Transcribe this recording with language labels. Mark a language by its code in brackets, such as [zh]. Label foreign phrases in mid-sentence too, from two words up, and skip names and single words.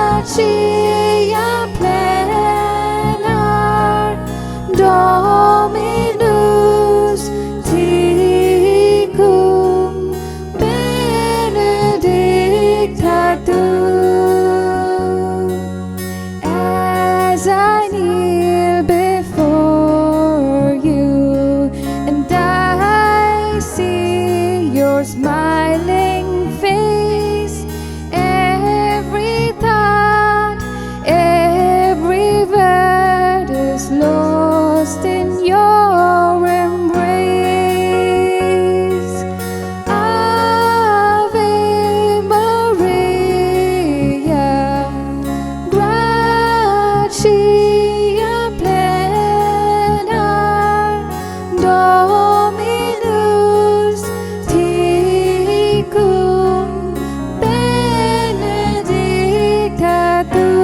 [la] Dominus tecum benedicta tu. [en] As I kneel before you and I see your smiling face, every thought, every word is lost in your embrace. [la] Ave Maria, gratia plena, Dominus tecum benedicta tu.